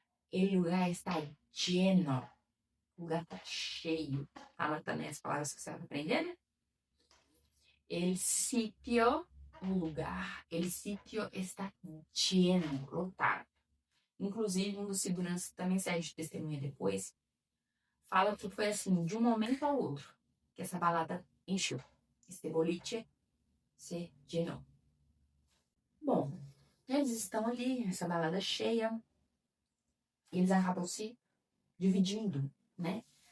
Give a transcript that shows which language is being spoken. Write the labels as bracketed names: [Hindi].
[Spanish] El lugar está lleno, [Portuguese] o lugar está cheio. Fala também as palavras que você vai aprender, né? [Spanish] El sitio, [Portuguese] o lugar, [Spanish] el sitio está lleno, [Portuguese] lotado. Inclusive, um dos seguranças também serve de testemunha depois, fala que foi assim, de um momento ao outro, que essa balada encheu. [Spanish] Este boliche se [Portuguese] llenou. Bom, eles estão ali, essa balada cheia, e eles acabam se dividindo, né?